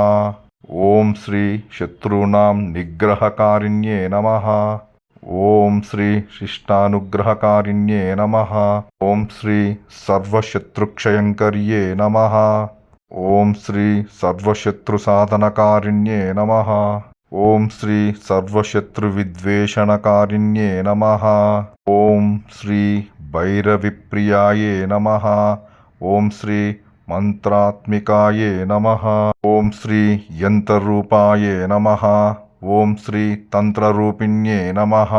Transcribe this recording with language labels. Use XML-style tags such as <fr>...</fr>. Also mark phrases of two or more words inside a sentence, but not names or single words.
<sa>ॐ श्री शत्रूणां निग्रहकारिण्ये नमः। ॐ श्री शिष्टानुग्रहकारिण्ये नमः। ॐ श्री सर्वशत्रुक्षयङ्कर्ये नमः। ॐ श्री सर्वशत्रुसाधनकारिण्ये नमः। ఓం శ్రీ సర్వశత్రువిద్వేషణకారిణ్యే నమః. ఓం శ్రీ భైరవిప్రియాయే నమః. ఓం శ్రీ మంత్రాత్మికాయే నమః. ఓం శ్రీ యంత్రరూపాయే నమః. ఓం శ్రీ తంత్రరూపిణ్యే నమః.</sa>